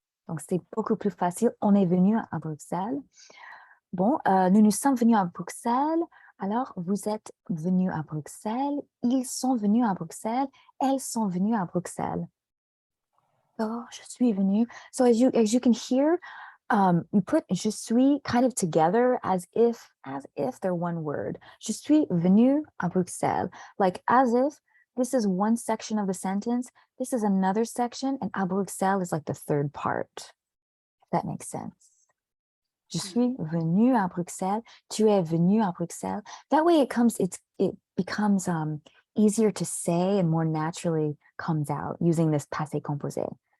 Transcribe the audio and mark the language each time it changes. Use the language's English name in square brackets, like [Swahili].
[French] Donc c'est beaucoup plus facile. On est venu à Bruxelles. Bon, nous nous sommes venus à Bruxelles. Alors, vous êtes venus à Bruxelles. Ils sont venus à Bruxelles. Elles sont venues à Bruxelles. Oh, je suis venu. [English] So as you can hear, you put je suis kind of together as if they're one word. [French] Je suis venu à Bruxelles. [English] Like as if this is one section of the sentence, this is another section, and à Bruxelles is like the third part. If that makes sense. [French] Je suis venu à Bruxelles. Tu es venu à Bruxelles. [English] That way it becomes easier to say and more naturally comes out using this passé composé.